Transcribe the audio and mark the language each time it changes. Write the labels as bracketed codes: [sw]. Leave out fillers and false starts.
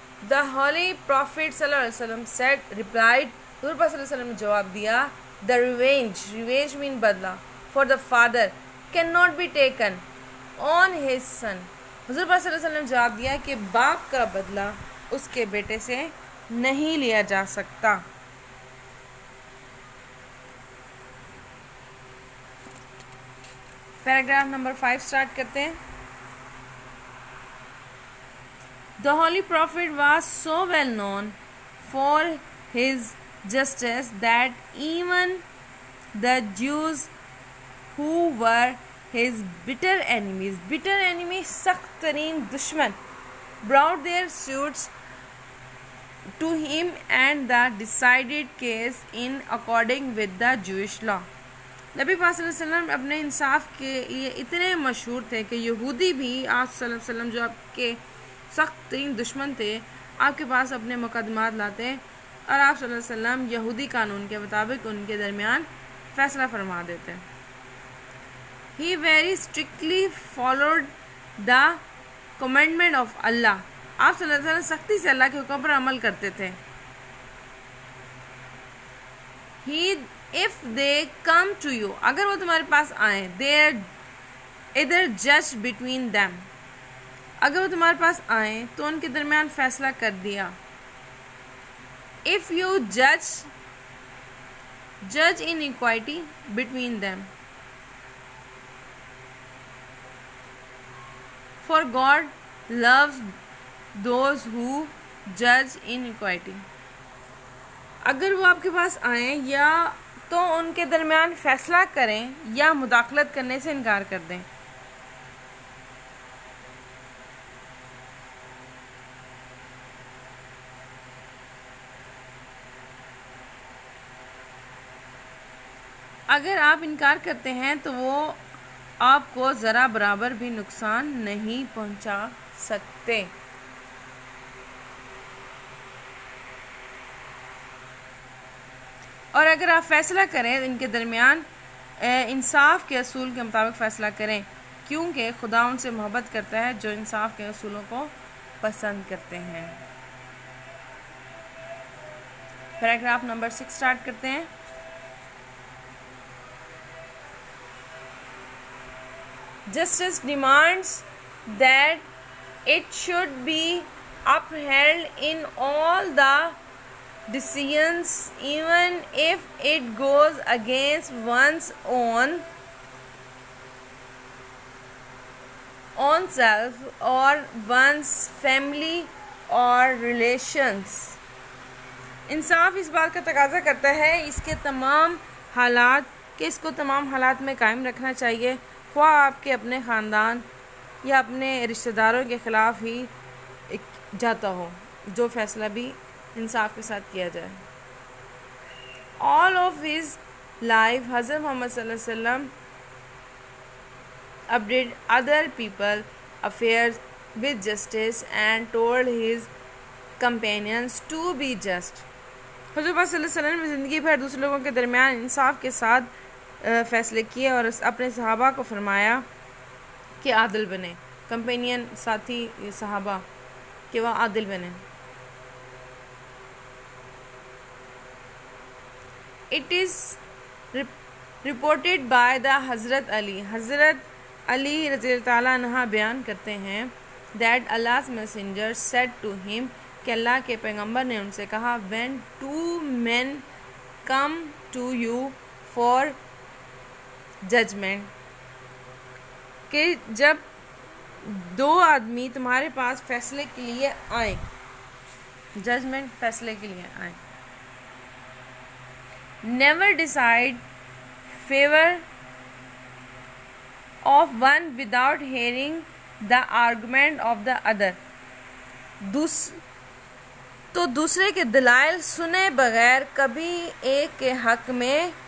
[en] the holy prophet [ur] صلی اللہ علیہ وسلم [en] said replied، [ur] حضور صلی اللہ علیہ وسلم نے جواب دیا، [en] the revenge مین [ur] بدلہ، [en] for the father cannot be taken on his son, [ur] حضور صلی اللہ علیہ وسلم نے جواب دیا کہ باپ کا بدلہ اس کے بیٹے سے نہیں لیا جا سکتا. پیراگراف نمبر 5 سٹارٹ کرتے ہیں. [en] The holy prophet was so well known for his justice that even the Jews who were his bitter enemies [ur] سخت ترین دشمن، [en] brought their suits to him and the decided case in according with the Jewish law. [ur] نبی پاک صلی اللہ علیہ وسلم اپنے انصاف کے لیے اتنے مشہور تھے کہ یہودی بھی آپ صلی اللہ علیہ وسلم، جو آپ کے سخت ترین دشمن تھے، آپ کے پاس اپنے مقدمات لاتے اور آپ صلی اللہ علیہ وسلم یہودی قانون کے مطابق ان کے درمیان فیصلہ فرما دیتے. [en] He very strictly followed the commandment of Allah، [ur] آپ صلی اللہ علیہ وسلم سختی سے اللہ کے حکم پر عمل کرتے تھے. [en] If they come to you، [ur] اگر وہ تمہارے پاس آئیں، [en] they either judge between them، [ur] اگر وہ تمہارے پاس آئیں تو ان کے درمیان فیصلہ کر دیا. [en] If you judge in equity between them، for God loves those who judge in equity. [ur] اگر وہ آپ کے پاس آئیں یا تو ان کے درمیان فیصلہ کریں یا مداخلت کرنے سے انکار کر دیں. اگر آپ انکار کرتے ہیں تو وہ آپ کو ذرا برابر بھی نقصان نہیں پہنچا سکتے. اور اگر آپ فیصلہ کریں ان کے درمیان انصاف کے اصول کے مطابق فیصلہ کریں، کیونکہ خدا ان سے محبت کرتا ہے جو انصاف کے اصولوں کو پسند کرتے ہیں. پیراگراف نمبر 6 سٹارٹ کرتے ہیں. [en] Justice demands that it should be upheld in all the decisions even if it goes against one's own self or one's family or relations. [ur] انصاف اس بات کا تقاضا کرتا ہے اس کو تمام حالات میں قائم رکھنا چاہیے، خواہ آپ کے اپنے خاندان یا اپنے رشتہ داروں کے خلاف ہی جاتا ہو، جو فیصلہ بھی انصاف کے ساتھ کیا جائے. [en] All of his life حضرت Muhammad صلی اللہ علیہ وسلم updated other people's affairs with justice and told his companions to be just. [ur] حضور پاک صلی اللہ علیہ وسلم نے زندگی بھر دوسرے لوگوں کے درمیان انصاف کے ساتھ فیصلے کیے اور اپنے صحابہ کو فرمایا کہ عادل بنے، کمپینین ساتھی صحابہ کہ وہ عادل بنے. [en] It is reported by the [ur] حضرت علی رضی اللہ تعالیٰ عنہ بیان کرتے ہیں [en] that Allah's messenger said to him [ur] کہ اللہ کے پیغمبر نے ان سے کہا [en] when two men come to you for judgment [ur] کہ جب دو آدمی تمہارے پاس فیصلے کے لیے آئیں، ججمنٹ فیصلے کے لیے آئیں. [en] Never decide favor of one without hearing the argument of the other. [ur] تو دوسرے کے دلائل سنے بغیر کبھی ایک کے حق میں